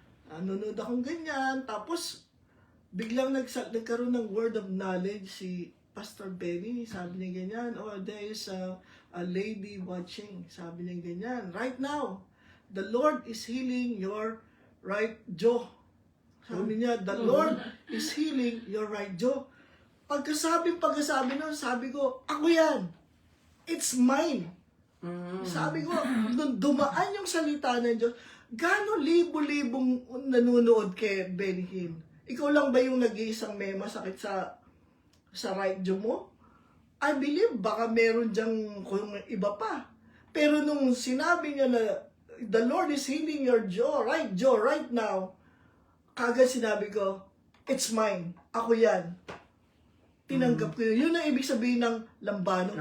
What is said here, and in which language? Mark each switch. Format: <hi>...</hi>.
<tl>Nanonood akong ganyan, tapos biglang nagkaroon ng</tl> <en>word of knowledge</en> <tl>si Pastor Benny. Sabi niya ganyan,</tl> <en>there is a lady watching.</en> <tl>Sabi niya ganyan,</tl> <en>right now, the Lord is healing your right jaw.</en> <tl>Sabi niya,</tl> <en>the Lord is healing your right jaw.</en> <tl>Pagkasabi nun, sabi ko, ako yan.</tl> <en>It's mine.</en> <tl>Sabi ko, nung dumaan yung salita ng Diyos, gano'n libo-libong nanonood kay Benny Hinn? Ikaw lang ba yung nag-iisang may masakit sa right jaw mo?</tl> <en>I believe,</en> <tl>baka meron dyang kung iba pa. Pero nung sinabi niya na,</tl> <en>the Lord is healing your jaw right now,</en> <tl>kagad sinabi ko,</tl> <en>it's mine.</en> <tl>Ako yan. Tinanggap ko yun. Yun ang ibig sabihin ng lambano.</tl>